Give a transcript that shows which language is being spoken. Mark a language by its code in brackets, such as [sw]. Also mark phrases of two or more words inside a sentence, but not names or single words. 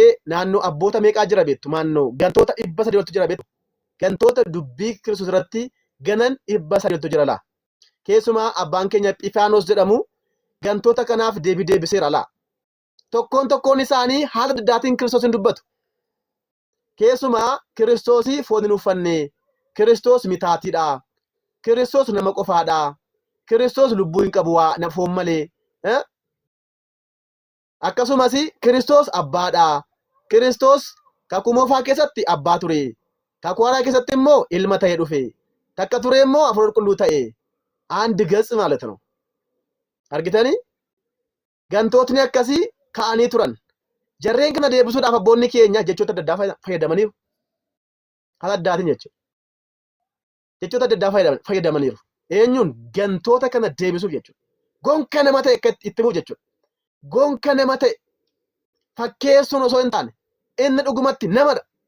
[om] naannoo abboota meeqaa jira beektu naannoo gantoota 300 jira beektu gantoota dubbii Kiristoos irratti ganan 300 jira laa keessumaa abbaan keenya Epifaanos jedhamu gantoota kanaaf deebiseera laa tokkoon isaanii haala addaatiin Kiristoosin dubbatu keessumaa Kiristoosii foon hin uffanne Kiristoos mitaatiidha Kiristoos nama qofaadha Kiristoos lubbuu hin qabu waa na foon malee akkasumas Kiristoos abbaadha Kiristoos kakuu moofaa keessatti abbaa ture kakuu haaraa keessatti immoo ilma ta'ee dhufe takka ture immoo Hafuura Qulqulluu ta'e [am] አንድ ገጽ ማለት ነው [om] argitanii gantootni akkasii ka'anii turan jarreen kana deebisuudhaaf abboonni keenya jechoota adda addaa fayyadamaniiru haala addaatiin jechoota adda addaa fayyadamaniiru eenyuun gantoota kana deebisuuf jechuudha gonka nama ta'e akka itti himuuf jechuudha gonka nama ta'e fakkeessuun osoo hin taane inni dhugumatti namadha